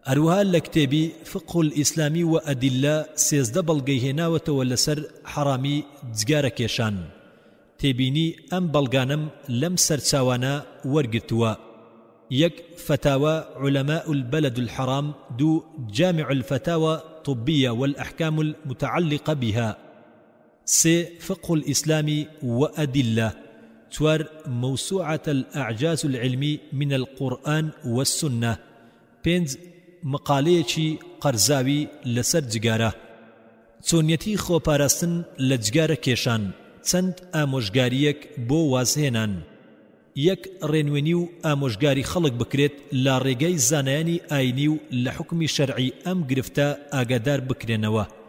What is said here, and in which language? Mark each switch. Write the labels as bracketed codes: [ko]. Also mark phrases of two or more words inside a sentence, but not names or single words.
[ckb] ئەروها لە کتێبی فقه الئیسلامی و ئەدیلە 13 بەڵگەی هێناوەتەوە لەسەر حەرامی جگارە کێشان. تێبینی ئەم بەڵگانم لەم سەرچاوانە وەرگرتووە: 1 فتاوى علماء البلد الحرام، 2 جامع الفتاوى الطبية والأحكام المتعلقة بها، 3 فقه الإسلام وأدلة، 4 موسوعة الأعجاز العلمي من القرآن والسنة، 5 مقالەیەکی قەرزاوی لەسەر جگارە. چۆنیەتی خۆپاراستن لە جگارە کێشان، چەند ئامۆژگاریەک بۆ وازهێنان. 1 ڕێنوێنی و ئامۆژگاری خەڵک بکرێت لە ڕێگەی زانایانی ئاینی و لە حکمی شەرعی ئەم گرفتە ئاگادار بکرێنەوە.